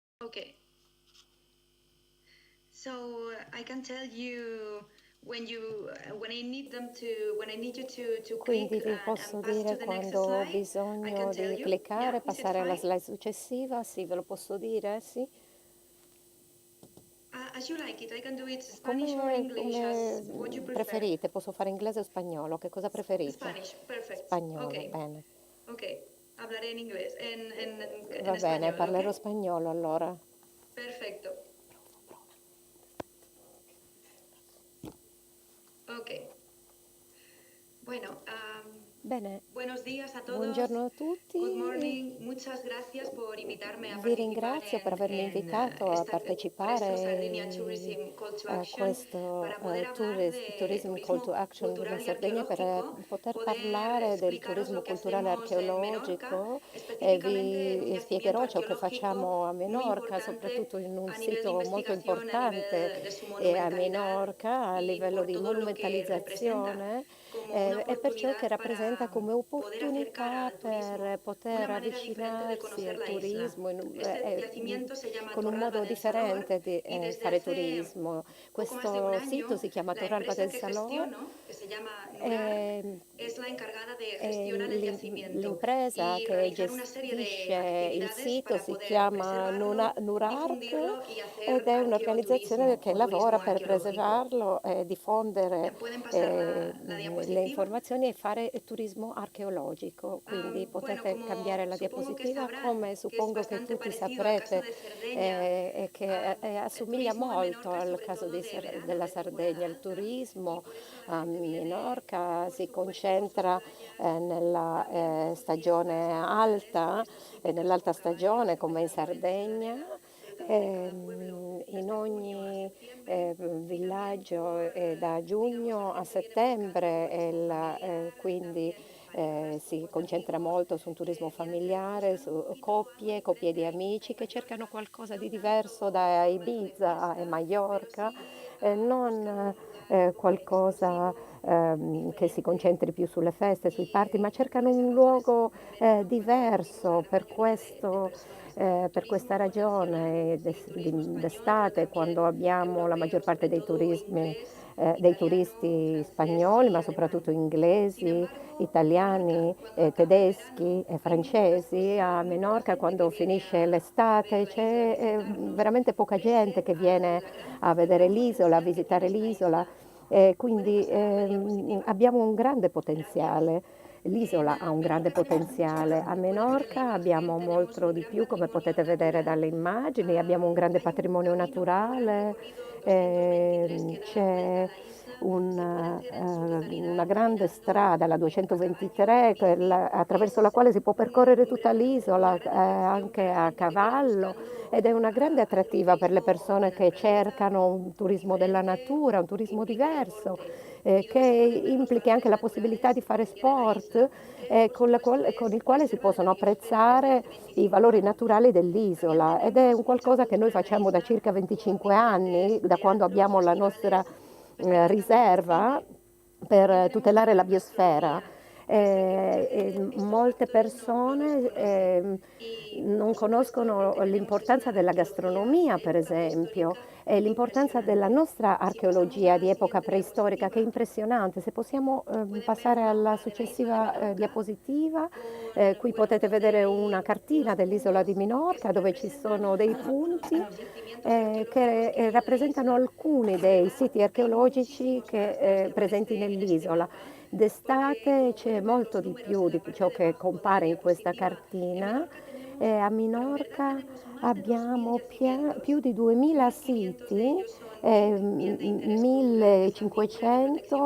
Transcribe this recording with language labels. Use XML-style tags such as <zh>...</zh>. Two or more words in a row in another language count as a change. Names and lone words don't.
<en>Okay. So I can tell you when I need you to</en> <it>Quindi</it> <en>click</en> <it>vi</it> <en>and</en> <it>posso</it> <en>pass to</en> <it>dire</it> <en>the next</en> <it>quando ho</it> <en>slide. I can</en> <it>bisogno</it> <en>tell</en> <it>di</it> <en>you. Yeah,</en> <it>cliccare,</it> <en>is it</en> <it>passare alla</it> <en>fine?</en> <it>slide successiva. Sì, ve lo posso dire? Sì.</it> <en>As you like it. I can do it Spanish or</en> <it>Come,</it> <en>English</en> <it>come</it> <en>as what you prefer.</en> <it>preferite? Posso fare inglese o spagnolo? Che cosa preferite?</it> <en>Spanish, perfect.</en> <it>Spagnolo,</it> <en>Okay,</en> <it>bene.</it> <es>okay. Hablaré en inglés, en</es> <it>Va bene,</it> <es>español,</es> <it>parlerò</it> <es>okay?</es> <it>spagnolo allora.</it> <es>Perfecto. Okay. Bueno,</es> <it>Bene,</it> <es>buenos días a todos.</es> <it>buongiorno a</it> <en>Good</en> <it>tutti.</it> <en>morning.</en> <es>Muchas gracias por invitarme a</es> <it>Vi</it> <es>participar</es> <it>ringrazio per avermi invitato a</it> <es>esta Presto Sardinia</es> <it>partecipare</it> <es>Tourism Call to</es> <it>a</it> <es>Action</es> <it>questo</it> <es>para poder hablar de</es> <it>Tourism Call to</it> <es>turismo</es> <it>Action della</it> <es>cultural y</es> <it>Sardegna per</it> <es>arqueológico,</es> <it>poter</it> <es>poder</es> <it>parlare del</it> <es>explicaros</es> <it>turismo</it> <es>lo que</es> <it>culturale e</it> <es>hacemos en Menorca,</es> <it>archeologico e</it> <es>específicamente en un</es> <it>vi</it> <es>yacimiento</es> <it>spiegherò ciò che</it> <es>arqueológico</es> <it>facciamo a</it> <es>muy</es> <it>Menorca,</it> <es>importante</es> <it>soprattutto in un</it> <es>a nivel de</es> <it>sito molto</it> <es>investigación, a</es> <it>importante</it> <es>nivel de su</es> <it>a</it> <es>monumentalidad</es> <it>Menorca a</it> <es>y</es> <it>livello</it> <es>por</es> <it>di</it> <es>todo lo que representa</es> <it>monumentalizzazione</it> <es>como una</es> <it>e per ciò che</it> <es>oportunidad</es> <it>rappresenta</it> <es>para</es> <it>come</it> <es>poder acercar</es> <it>opportunità</it> <es>al turismo</es> <it>per poter</it> <es>una manera diferente de</es> <it>avvicinarsi</it> <es>conocer</es> <it>al</it> <es>la isla.</es> <it>turismo</it> <es>Este yacimiento se llama</es> <it>con un</it> <es>Torralba</es> <it>modo</it> <es>del Salor</es> <it>differente di</it> <es>y desde</es> <it>fare</it> <es>hace</es> <it>turismo.</it> <es>poco más de un</es> <it>Questo sito</it> <es>año</es> <it>si chiama</it> <es>la</es> <it>Torralba</it> <es>empresa</es> <it>del</it> <es>que</es> <it>Salò.</it> <es>gestiono, que se llama Nurarc,</es> <it>E,</it> <es>es la encargada de</es> <it>e</it> <es>gestionar el yacimiento</es> <it>l'impresa</it> <es>y</es> <it>che</it> <es>realizar una serie de</es> <it>gestisce il</it> <es>actividades</es> <it>sito</it> <es>para</es> <it>si</it> <es>poder</es> <it>chiama</it> <es>preservarlo,</es> <it>Nurarc</it> <es>difundirlo y</es> <it>ed</it> <es>hacer</es> <it>è un'organizzazione</it> <es>arqueoturismo</es> <it>che</it> <es>o</es> <it>lavora</it> <es>turismo</es> <it>per</it> <es>arqueológico.</es> <it>preservarlo e diffondere</it> <es>¿Pueden pasar la</es> <it>le</it> <es>diapositiva?</es> <it>informazioni e fare turismo archeologico. Quindi</it> <es>Bueno,</es> <it>potete cambiare</it> <es>como</es> <it>la</it> <es>supongo que</es> <it>diapositiva,</it> <es>sabrán,</es> <it>come</it> <es>que es</es> <it>suppongo che</it> <es>bastante</es> <it>tutti</it> <es>parecido al caso</es> <it>saprete,</it> <es>de Cerdeña,</es> <it>e che</it> <es>el</es> <it>assomiglia</it> <es>turismo en</es> <it>molto</it> <es>Menorca es</es> <it>al</it> <es>sobre</es> <it>caso</it> <es>todo de verano,</es> <it>della</it> <es>de temporada</es> <it>Sardegna. Il</it> <es>alta, y</es> <it>turismo</it> <es>por eso la</es> <it>a</it> <es>gente viene,</es> <it>Minorca</it> <es>por</es> <it>si</it> <es>supuesto, por sus</es> <it>concentra</it> <es>playas,</es> <it>nella</it> <es>también por sus fiestas</es> <it>stagione</it> <es>patronales, por</es> <it>alta</it> <es>estos</es> <it>e</it> <es>sitios</es> <it>nell'alta</it> <es>como Cabaños,</es> <it>stagione come in</it> <es>empezando en</es> <it>Sardegna,</it> <es>Ciudadela, cerca de cada pueblo,</es> <it>in</it> <es>desde junio a</es> <it>ogni</it> <es>septiembre, y también</es> <it>villaggio</it> <es>por,</es> <it>da</it> <es>digamos, la</es> <it>giugno a</it> <es>gente viene buscando</es> <it>settembre</it> <es>turismo familiar,</es> <it>quindi</it> <es>también parejas,</es> <it>si</it> <es>grupos de</es> <it>concentra</it> <es>amigos</es> <it>molto su un turismo</it> <es>que vienen,</es> <it>familiare,</it> <es>buscando un</es> <it>su</it> <es>poquito algo</es> <it>coppie, coppie</it> <es>diferente</es> <it>di</it> <es>en</es> <it>amici che cercano</it> <es>Mallorca,</es> <it>qualcosa</it> <es>no</es> <it>di diverso</it> <es>tanto</es> <it>da</it> <es>momento de</es> <it>Ibiza e</it> <es>fiesta, pero</es> <it>Maiorca,</it> <es>sí buscar</es> <it>non</it> <es>un lugar</es> <it>qualcosa</it> <es>exclusivo,</es> <it>che si</it> <es>diferente</es> <it>concentri più sulle feste, sui party, ma</it> <es>y con</es> <it>cercano</it> <es>esas</es> <it>un</it> <es>razones</es> <it>luogo</it> <es>verano fue cuando vinimos a</es> <it>diverso</it> <es>la gran</es> <it>per</it> <es>mayoría de</es> <it>questo.</it> <es>personas.</es> <it>Per questa</it> <es>Turismo nacional,</es> <it>ragione</it> <es>sí, turismo español, pero</es> <it>d'estate, quando</it> <es>también</es> <it>abbiamo la maggior</it> <es>europeo,</es> <it>parte</it> <es>sobre</es> <it>dei</it> <es>todo</es> <it>turismi,</it> <es>inglés,</es> <it>dei</it> <es>italiano,</es> <it>turisti</it> <es>francés</es> <it>spagnoli,</it> <es>y</es> <it>ma soprattutto</it> <es>alemán. Sin</es> <it>inglesi,</it> <es>embargo, Menorca,</es> <it>italiani,</it> <es>cuando acaba el</es> <it>tedeschi</it> <es>verano,</es> <it>e</it> <es>hay muy poca</es> <it>francesi. A</it> <es>exposición, muy poca</es> <it>Menorca,</it> <es>gente</es> <it>quando</it> <es>que viene</es> <it>finisce</it> <es>a ver</es> <it>l'estate,</it> <es>la isla, a</es> <it>c'è</it> <es>visitarnos,</es> <it>veramente poca gente</it> <es>pese</es> <it>che viene</it> <es>a la gran</es> <it>a vedere</it> <es>gran</es> <it>l'isola,</it> <es>a potencial que</es> <it>visitare</it> <es>tiene esta</es> <it>l'isola.</it> <es>isla. ¿Puede</es> <it>Quindi</it> <es>pasar la diapositiva?</es> <it>abbiamo un grande</it> <es>Gracias.</es> <it>potenziale. L'isola ha un grande</it> <es>Menorca tenemos</es> <it>potenziale.</it> <es>mucha,</es> <it>A</it> <es>como pueden ver en la</es> <it>Menorca</it> <es>imagen,</es> <it>abbiamo</it> <es>tenemos</es> <it>molto</it> <es>un</es> <it>di</it> <es>gran</es> <it>più, come</it> <es>patrimonio</es> <it>potete vedere</it> <es>natural.</es> <it>dalle immagini, abbiamo un grande</it> <es>Hay un</es> <it>patrimonio</it> <es>camino, un gran</es> <it>naturale,</it> <es>recorrido 223 que da la vuelta a</es> <it>c'è</it> <es>la isla. Se puede hacer en su</es> <it>una</it> <es>totalidad</es> <it>grande</it> <es>caminando</es> <it>strada, la</it> <es>a caballo o en</es> <it>223,</it> <es>bici.</es> <it>attraverso la</it> <es>Es</es> <it>quale si può percorrere tutta</it> <es>una</es> <it>l'isola</it> <es>gran atracción</es> <it>anche</it> <es>para</es> <it>a</it> <es>gente que viene</es> <it>cavallo</it> <es>buscando</es> <it>ed è una grande attrattiva per le</it> <es>agroturismo de</es> <it>persone che</it> <es>naturaleza</es> <it>cercano un turismo della</it> <es>diferente</es> <it>natura, un</it> <es>que</es> <it>turismo</it> <es>implique</es> <it>diverso,</it> <es>deporte y</es> <it>che</it> <es>donde se pueden ver los</es> <it>implichi anche</it> <es>valores</es> <it>la possibilità di</it> <es>naturales</es> <it>fare</it> <es>que tiene la</es> <it>sport</it> <es>isla, que por supuesto</es> <it>con il</it> <es>es</es> <it>quale si</it> <es>reserva de la</es> <it>possono</it> <es>biosfera desde</es> <it>apprezzare</it> <es>hace</es> <it>i</it> <es>25</es> <it>valori</it> <es>años.</es> <it>naturali</it> <es>También</es> <it>dell'isola ed è un</it> <es>tenemos mucha</es> <it>qualcosa che noi</it> <es>cultura en la</es> <it>facciamo da</it> <es>isla,</es> <it>circa</it> <es>como</es> <it>25 anni,</it> <es>actividades,</es> <it>da quando</it> <es>teatros,</es> <it>abbiamo la nostra</it> <es>festivales, específicamente</es> <it>riserva</it> <es>cine. También</es> <it>per</it> <es>tenemos una</es> <it>tutelare la</it> <es>gran</es> <it>biosfera.</it> <es>gastronomía. Yo sé que mucha gente estos</es> <it>Molte</it> <es>factores no los</es> <it>persone</it> <es>conoce</es> <it>non</it> <es>por supuesto lo</es> <it>conoscono</it> <es>que tenemos es</es> <it>l'importanza</it> <es>una</es> <it>della</it> <es>arqueología</es> <it>gastronomia,</it> <es>de</es> <it>per</it> <es>época</es> <it>esempio,</it> <es>prehistórica</es> <it>e l'importanza della</it> <es>impresionante.</es> <it>nostra</it> <es>Si pasamos a</es> <it>archeologia</it> <es>la</es> <it>di epoca</it> <es>siguiente</es> <it>preistorica, che è</it> <es>diapositiva,</es> <it>impressionante. Se possiamo</it> <es>pueden ver</es> <it>passare</it> <es>un</es> <it>alla</it> <es>mapa de la isla de</es> <it>successiva</it> <es>Menorca</es> <it>diapositiva,</it> <es>con,</es> <it>qui</it> <es>bueno,</es> <it>potete</it> <es>donde</es> <it>vedere una</it> <es>hay</es> <it>cartina</it> <es>unos</es> <it>dell'isola di</it> <es>puntos que</es> <it>Minorca dove ci</it> <es>representan</es> <it>sono dei punti</it> <es>los yacimientos arqueológicos</es> <it>che</it> <es>que hay en la</es> <it>rappresentano</it> <es>isla.</es> <it>alcuni</it> <es>De</es> <it>dei</it> <es>verdad,</es> <it>siti</it> <es>hay</es> <it>archeologici</it> <es>muchísimos más de los</es> <it>che</it> <es>que</es> <it>presenti</it> <es>aparece en este</es> <it>nell'isola.</it> <es>mapa, porque</es> <it>D'estate</it> <es>como</es> <it>c'è</it> <es>pueden ver los</es> <it>molto di</it> <es>números</es> <it>più</it> <es>en</es> <it>di</it> <es>la parte</es> <it>ciò</it> <es>de</es> <it>che</it> <es>abajo de la</es> <it>compare in questa</it> <es>diapositiva, en</es> <it>cartina.</it> <es>Menorca tenemos,</es> <it>A</it> <es>pero en verdad</es> <it>Minorca</it> <es>tenemos más de 2.000</es> <it>abbiamo più</it> <es>yacimientos.</es> <it>di 2000</it> <es>1.500 de</es> <it>siti,</it> <es>ellos son bien de interés cultural, ya sean bien de protección</es>